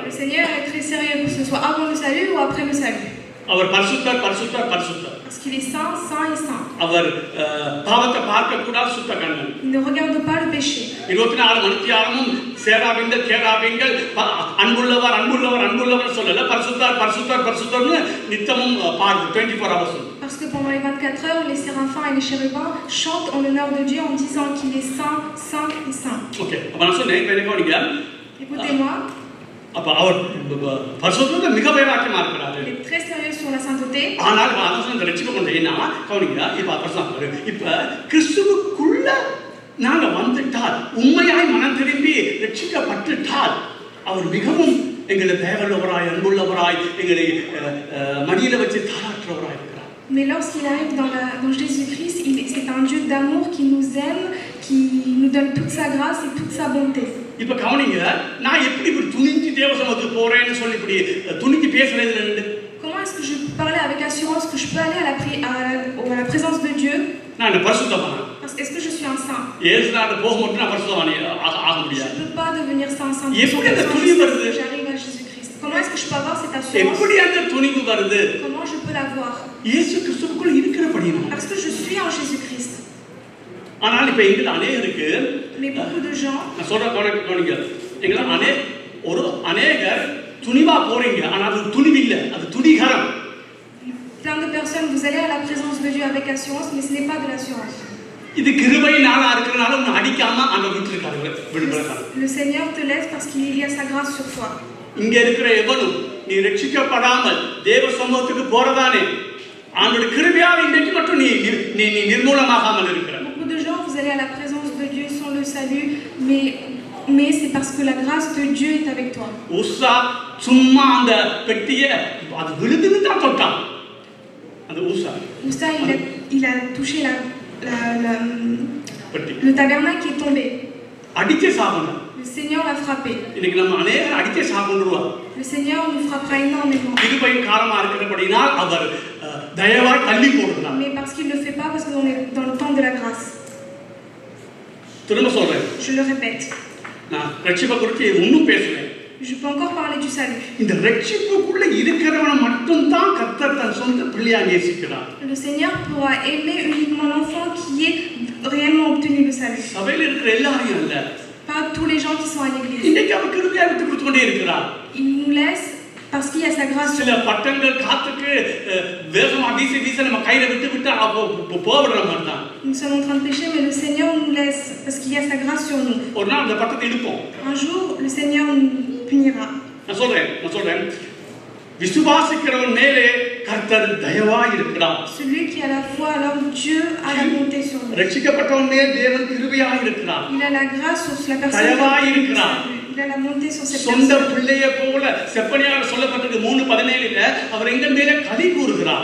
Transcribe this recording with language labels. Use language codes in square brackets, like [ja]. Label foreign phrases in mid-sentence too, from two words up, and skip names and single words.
[fr] Le Seigneur est très sérieux, que ce soit avant le salut ou après le salut. [ta] அவர் பரிசுத்தர் பரிசுத்தர் பரிசுத்தர். [fr] Parce qu'il est saint, saint et saint. [ta] அவர் பாவத்தை பார்க்க கூடாது, சுத்த கண்ணன். [fr] Il ne regarde pas le péché. [ta] 24 மணித்தியாலமும் சேராபீங்கள் கேராபீங்கள் அன்புள்ளவர் அன்புள்ளவர் அன்புள்ளவர் சொல்லல, பரிசுத்தர் பரிசுத்தர் பரிசுத்தர்னு நித்தமும் பாடுது 24 hours. [fr] Parce que pendant les 24 heures, les séraphins et les chérubins chantent en l'honneur de Dieu en disant qu'il est saint, saint et saint. [ta] ஓகே, அப்ப நான் சொன்னேன் இப்ப என்ன கவனிங்க. [fr] Écoutez-moi. [ta] அப்ப அவர் பரிசுத்தத்துல மிக வைராக்கியமா இருக்கிறாரு. [fr] Il est très sérieux sur la sainteté. [ta] ஆனால் அந்த ரட்சிப்பு கொண்டேன்னா கவனிங்க. இப்ப கிறிஸ்துவுக்குள்ள நாங்க வந்துட்டால், உண்மையாய் மனம் திரும்பி ரட்சிக்கப்பட்டுட்டால், அவர் மிகவும் எங்களை தயவுள்ளவராய் அன்புள்ளவராய் எங்களை மடியில வச்சு தாராட்டுறவராய் இருக்கிறார். [fr] Mais lorsqu'il arrive dans Jésus-Christ, c'est un Dieu d'amour qui nous aime, qui nous donne toute sa grâce et toute sa bonté. [ta] இப்ப கவனிங்க, நான் எப்படி இப்படி துணிஞ்சு தேவ சமூகத்துக்கு போறேன்னு சொல்லி இப்படி துணிஞ்சு பேசுறது? [fr] Comment est-ce que je peux parler avec assurance que je peux aller à la présence de Dieu? [ta] நான் பரிசுத்தவான். [fr] Parce que est-ce que je suis un saint? [ta] இயேசுநாத போக மட்டும் நான் பரிசுத்தவான் ஆக முடியாது. [fr] Je ne peux pas devenir saint sans [ta] எப்படி அந்த துணிவு வருது? [fr] j'arrive à Jésus-Christ. Comment est-ce que je peux avoir cette assurance? [ta] எப்படி அந்த துணிவு வருது? [fr] Comment je peux l'avoir? [ta] இயேசு கிறிஸ்துவுக்குள்ள இருக்கிறபடியால். [fr] Parce que je suis en Jésus-Christ. [ta] ஆனால் இப்ப எங்க அநேகருக்கு, [fr] Mais beaucoup de gens, [ta] நான் சொல்ற கவனிங்க, எங்க அநேகர் துணிவா போறீங்க, ஆனா அது துணிவு இல்ல, அது துணிகரம். [fr] plein de personnes, vous allez à la présence de Dieu avec assurance, mais ce n'est pas de l'assurance. [ta] இது கிருபை நாளா இருக்கிறனால உன்னை அடிக்காம அங்க விட்டுருக்காரு, விடுபடுறாரு. [fr] Le Seigneur te laisse parce qu'il y a sa grâce sur toi. [ta] இங்க இருக்கிற எவனும் நீ ரட்சிக்கப்படாமல் தேவ சமூகத்துக்கு போறதானே ஆண்டவருடைய கிருபையால் இன்றைக்கு மட்டும் நீ நிர்மூலமாகாமல் இருக்கிற. [fr] Beaucoup de gens, vous allez à la présence de Dieu sans le salut, mais c'est parce que la grâce de Dieu est avec toi. [ta] உஸ்ஸா சும்மா அந்த பெட்டியை அது விழுதுன்னு தான் தொட்டான். அந்த [fr] Ussa, il a touché le tabernacle qui est tombé. [ta] அடிச்சே சாபணும். [fr] Le Seigneur l'a frappé. [ta] இன்னைக்கு நம்ம அநேகர் அடிச்சே சாபணுவா. [fr] Le Seigneur nous frappera énormément. [ta] கிருபை காலமா இருக்கிறபடியால் அவர் தயவாய் தள்ளி போடுறார். [fr] Mais parce qu'il ne le fait pas, parce qu'on est dans le temps de la grâce. [ta] திரும்ப சொல்றேன். [fr] Je le répète. [ta] நான் ரட்சிப்பை குறித்து இன்னும் பேசுறேன். [fr] Je peux encore parler du salut. [ta] இந்த ரட்சிப்புக்குள்ள இருக்கிறவன மட்டும் தான் கர்த்தர் தன் சொந்த பிள்ளையா நேசிக்கிறார். [fr] Le Seigneur pourra aimer uniquement l'enfant qui est réellement obtenu le salut. [ta] சபையில இருக்கிற எல்லாரையும் அல்ல. [fr] Pas tous les gens qui sont à l'église. [ta] இன்னைக்கு அவர் கிருபையா விட்டு கொடுத்து கொண்டே இருக்கிறார். [fr] Il nous laisse parce qu'il y a sa grâce. [ta] சில பட்டங்கள் காத்துக்கு வேகமா வீசி நம்ம கையில விட்டு போவிடுற மாதிரி தான். [fr] Nous sommes en train de pécher, mais le Seigneur nous laisse parce qu'il y a sa grâce sur nous. [ta] ஒரு நாள் அந்த பட்டத்தை எடுப்போம். [fr] Un jour, le Seigneur nous punira. [ta] நான் சொல்றேன் விசுவாசிக்கிறவன் மேலே கர்த்தர் தயவாய் இருக்கிறார். [fr] Celui qui a la foi, alors Dieu a la bonté sur nous. [ta] ரட்சிக்கப்பட்டவன் மேல் தேவன் கிருபையாய் இருக்கிறார். [fr] Il a la grâce sur la personne. [ta] தயவாய் இருக்கிறார். [fr] Il a la bonté sur cette [ta] சொந்த [fr] personne. [ta] பிள்ளையை போல செப்பனியார் சொல்லப்பட்டிருக்கு 3:17ல அவர் எங்கள் மேலே களி கூறுகிறார்.